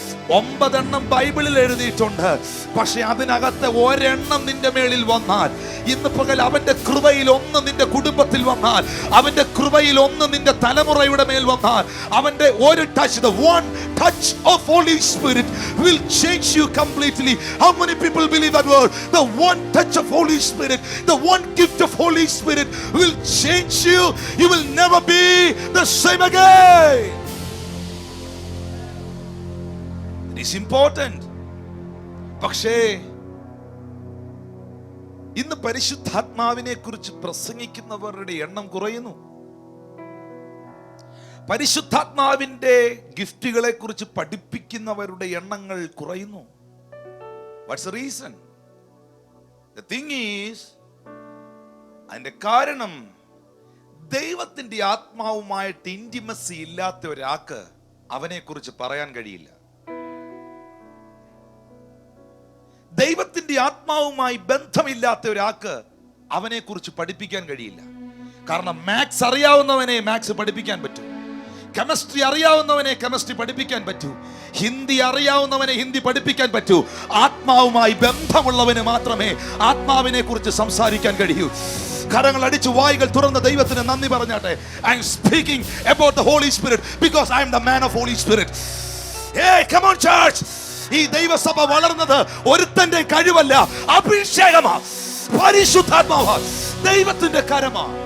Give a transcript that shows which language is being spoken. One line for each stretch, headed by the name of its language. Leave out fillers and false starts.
Malayalam: 9 എണ്ണം ബൈബിളിൽ എഴുതിയിട്ടുണ്ട്. പക്ഷെ അതിനകത്ത് ഒരെണ്ണം നിന്റെ മേളിൽ വന്നാൽ, ഇന്ന് പകൽ അവന്റെ കൃപയിൽ ഒന്ന് നിന്റെ കുടുംബത്തിൽ വന്നാൽ, അവന്റെ കൃപയിൽ ഒന്ന് നിന്റെ തലമുറയുടെ മേൽ വന്നാൽ, അവന്റെ ഒരു touch,
English: the one touch of Holy Spirit will change you completely. How many people believe that word? The one touch of Holy Spirit, the one gift of Holy Spirit will change you. You will never be the same again. It is important.
Malayalam: പക്ഷേ ഇന്ന് പരിശുദ്ധാത്മാവിനെ കുറിച്ച് പ്രസംഗിക്കുന്നവരുടെ എണ്ണം കുറയുന്നു. പരിശുദ്ധാത്മാവിന്റെ ഗിഫ്റ്റുകളെ കുറിച്ച് പഠിപ്പിക്കുന്നവരുടെ എണ്ണങ്ങൾ കുറയുന്നു.
English: What's the reason? The thing is,
Malayalam: അതിന്റെ കാരണം, ദൈവത്തിന്റെ ആത്മാവുമായിട്ട് ഇന്റിമസി ഇല്ലാത്ത ഒരാൾക്ക് അവനെ കുറിച്ച് പറയാൻ കഴിയില്ല. ദൈവത്തിന്റെ ആത്മാവുമായി ബന്ധമില്ലാത്ത ഒരാൾക്ക് അവനെ കുറിച്ച് പഠിപ്പിക്കാൻ കഴിയില്ല. കാരണം മാത്സ് അറിയാവുന്നവനെ മാത്സ് പഠിപ്പിക്കാൻ പറ്റൂ, കെമിസ്ട്രി അറിയാവുന്നവനെ കെമിസ്ട്രി പഠിപ്പിക്കാൻ പറ്റൂ, ഹിന്ദി അറിയാവുന്നവനെ ഹിന്ദി പഠിപ്പിക്കാൻ പറ്റൂ. ആത്മാവുമായി ബന്ധമുള്ളവന് മാത്രമേ ആത്മാവിനെ കുറിച്ച് സംസാരിക്കാൻ കഴിയൂ. കരങ്ങൾ അടിച്ചു വായികൾ തുറന്ന ദൈവത്തിന് നന്ദി പറഞ്ഞാട്ടെ.
English: I am speaking about the Holy Spirit because I am the man of Holy Spirit. Hey, come on church.
Malayalam: ഈ ദൈവസഭ വളർന്നത് ഒരുത്തന്റെ കഴിവല്ല, അഭിഷേകമാ, പരിശുദ്ധാത്മാവാ, ദൈവത്തിന്റെ കരമാ.